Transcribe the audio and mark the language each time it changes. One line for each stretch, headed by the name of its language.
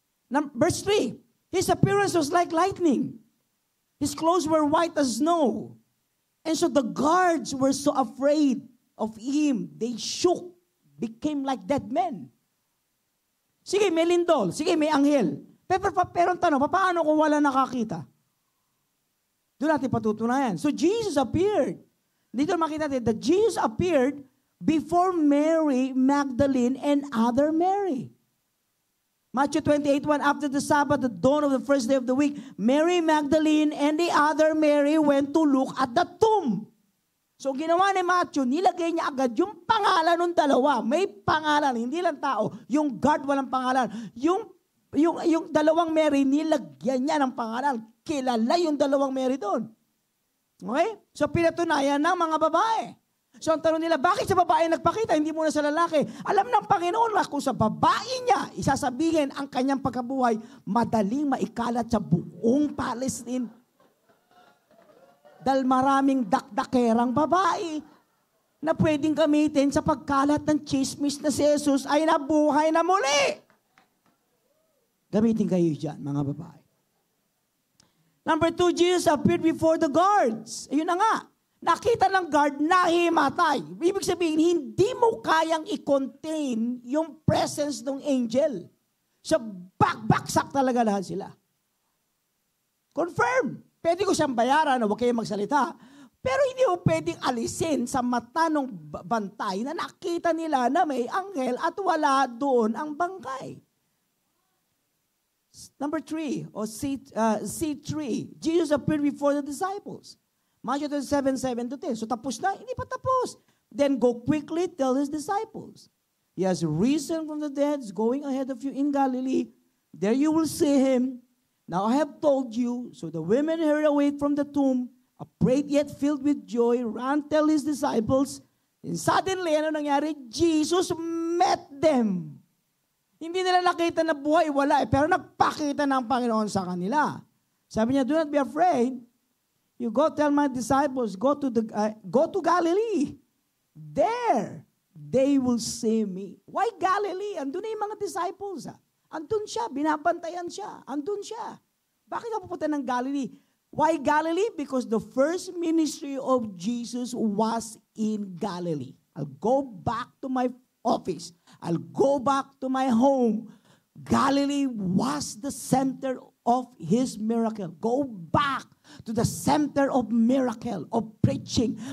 English: Verse 3, his appearance was like lightning. His clothes were white as snow. And so the guards were so afraid of him. They shook, became like dead men.
Filipino: Sige, may lindol. Sige, may anghel. Pero ang tanong, paano kung wala nakakita? Doon natin patutunayan.
English: So Jesus appeared.
Filipino: Dito makita natin
English: that Jesus appeared before Mary Magdalene and other Mary. Matthew 28:1, after the Sabbath, the dawn of the first day of the week, Mary Magdalene and the other Mary went to look at the tomb.
Filipino: So ginawa ni Matthew, nilagay niya agad yung pangalan ng dalawa. May pangalan, hindi lang tao. Yung guard walang pangalan. Yung dalawang Mary, nilagyan niya ng pangalan. Kilala yung dalawang Mary doon. Okay? So pinatunayan ng mga babae. So ang tanong nila, bakit sa babae nagpakita, hindi muna sa lalaki? Alam ng Panginoon na kung sa babae niya, isasabihin ang kanyang pagkabuhay, madaling maikalat sa buong Palestine. Dahil maraming dakdakerang babae na pwedeng gamitin sa pagkalat ng chismis na si Jesus ay nabuhay na muli. Gamitin kayo dyan, mga babae.
English: Number 2, Jesus appeared before the guards.
Filipino: Ayun na nga. Nakita ng guard, nahimatay. Ibig sabihin, hindi mo kayang i-contain yung presence ng angel. So, baksak talaga lahat sila. Confirm. Pwede ko siyang bayaran na huwag kayong magsalita. Pero hindi mo pwedeng alisin sa mata ng bantay na nakita nila na may anghel at wala doon ang bangkay.
English: Number 3, or C3, Jesus appeared before the disciples. Matthew 7:7-10.
Filipino: So tapos na? Hindi pa tapos.
English: Then go quickly, tell his disciples. He has risen from the dead, is going ahead of you in Galilee. There you will see him. Now I have told you. So the women hurried away from the tomb, afraid yet filled with joy, ran, tell his disciples. And suddenly,
Filipino: ano nangyari?
English: Jesus met them.
Filipino: Hindi nila nakita na buhay, wala eh. Pero nagpakita ng Panginoon sa kanila. Sabi niya,
English: do not be afraid. You go tell my disciples, go to Galilee. There, they will see me. Why Galilee?
Filipino: Andun na yung mga disciples. Andun siya, binabantayan siya. Andun siya. Bakit ka pupunta ng Galilee?
English: Why Galilee? Because the first ministry of Jesus was in Galilee. I'll go back to my office. I'll go back to my home. Galilee was the center of his miracle. Go back to the center of miracle, of preaching.